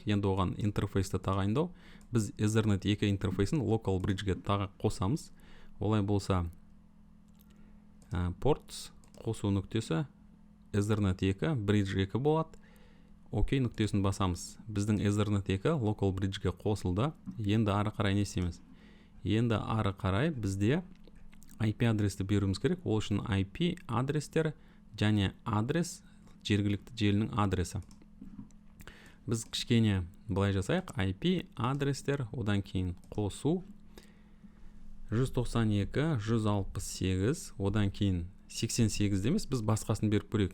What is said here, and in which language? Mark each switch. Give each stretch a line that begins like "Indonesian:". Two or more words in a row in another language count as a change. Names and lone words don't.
Kazakh: Енді оған интерфейсті тағайындау. Біз Ethernet 2 интерфейсін
English: local bridge
Kazakh: қосамыз. Олай болса ports қосу нүктесі Ethernet 2 bridge 2 болады. Окей нүктесін басамыз. Біздің Ethernet 2
English: local bridgeге
Kazakh: қосылды. Енді ары қарай не істейміз? Енді ары қарай бізде IP адресті беруіміз керек. Ол үшін IP адрестер және адрес жергілікті желінің адресі. Біз кішкене былай жасайық. IP адрестер, одан кейін қосу 192, 168, одан кейін 88 демес, біз басқасын беріп көрейік.